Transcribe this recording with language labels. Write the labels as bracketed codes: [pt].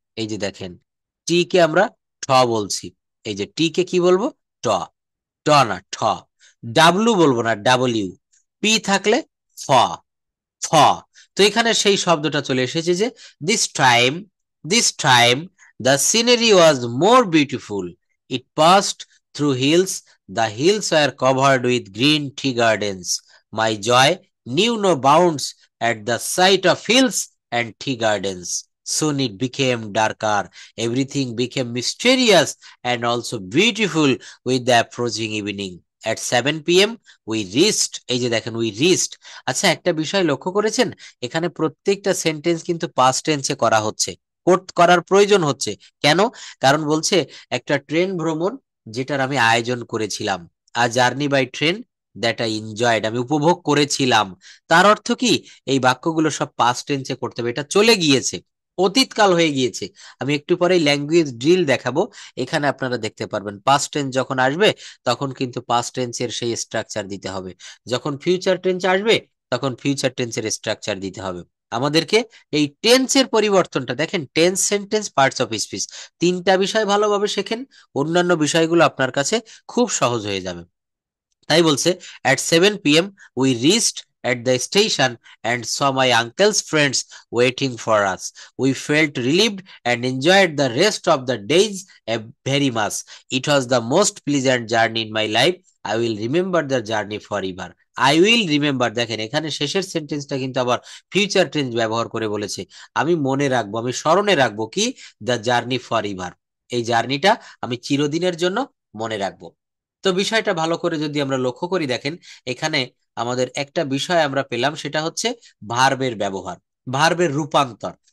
[bn] এই যে দেখেন টি কে আমরা ঠ বলছি, এই যে টি কে কি বলবো? ট, ট না ঠ। ডাব্লু বলবো না, ডাব্লিউ। পি থাকলে ফ, ফ। তো এখানে সেই শব্দটা চলে এসেছে যে [en] This time the scenery was more beautiful. It passed through hills. The hills were covered with green tea gardens. My joy knew no bounds at the sight of hills and tea gardens. Soon it became darker. Everything became mysterious and also beautiful with the approaching evening. At 7 p.m. we reached, [bn] এই যে দেখেন [en] we reached। [bn] আচ্ছা একটা বিষয় লক্ষ্য করেছেন, এখানে প্রত্যেকটা সেন্টেন্স কিন্তু পাস্ট টেন্সে করা হচ্ছে, করার প্রয়োজন হচ্ছে। কেন? কারণ বলছে একটা ট্রেন ভ্রমণ যেটার আমি আয়োজন করেছিলাম, [en] a journey by train that I enjoyed, [bn] আমি উপভোগ করেছিলাম। তার অর্থ কি? এই বাক্যগুলো সব পাস্ট টেন্সে করতে হবে, এটা চলে গিয়েছে, অতীতকাল হয়ে গিয়েছে। আমি একটু পরে ল্যাঙ্গুয়েজ ড্রিল দেখাবো, এখানে আপনারা দেখতে পারবেন পাস্ট টেন্স যখন আসবে তখন কিন্তু পাস্ট টেন্সের সেই স্ট্রাকচার দিতে হবে, যখন ফিউচার টেন্স আসবে তখন ফিউচার টেন্সের স্ট্রাকচার দিতে হবে। আমাদেরকে এই টেন্সের পরিবর্তনটা দেখেন, tense, sentence, parts of speech, তিনটা বিষয় ভালোভাবে শেখেন, অন্যান্য বিষয়গুলো আপনার কাছে খুব সহজ হয়ে যাবে। তাই বলছে [en] at 7 p.m. we reached at the station and saw my uncle's friends waiting for us. We felt relieved and enjoyed the rest of the days very much. It was the most pleasant journey in my life. I will remember the journey forever. I will remember, [bn] দেখেন এখানে শেষের সেন্টেন্সটা কিন্তু আবার future tense ব্যবহার করে বলেছে আমি মনে রাখবো, আমি স্মরণে রাখবো কি, [en] the journey for ever, [bn] এই জার্নিটা আমি চিরদিনের জন্য মনে রাখবো। তো বিষয়টা ভালো করে যদি আমরা লক্ষ্য করি, দেখেন এখানে আমাদের একটা বিষয় আমরা পেলাম, সেটা হচ্ছে ভার্বের ব্যবহার, ভার্বের রূপান্তর।